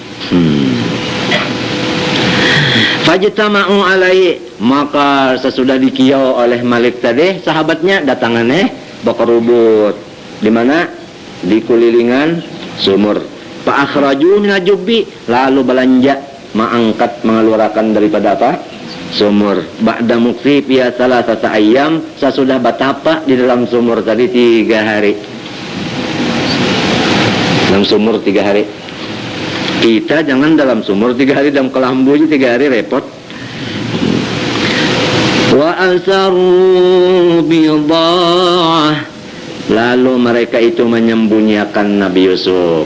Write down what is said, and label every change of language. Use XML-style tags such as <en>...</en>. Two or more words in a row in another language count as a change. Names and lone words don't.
<ar>فاجتمعوا عليه,</ar> <bjn>maka sesudah dikiau oleh Malik tadi, sahabatnya datangannya bakarubut. Di mana? Di kulilingan sumur.</bjn> <ar>فأخرجوا من الجب,</ar> <bjn>lalu belanja mengangkat mengeluarkan daripada apa? Sumur.</bjn> <ar>بعد مكث فيها ثلاثة أيام,</ar> <bjn>sesudah batapa di dalam sumur tadi 3 hari. Dalam sumur 3 hari. Kita jangan dalam sumur 3 hari, dalam kelambu 3 hari repot.</bjn> <ar>وأسروا بضاعة,</ar> <bjn>lalu mereka itu menyembunyikan Nabi Yusuf.</bjn>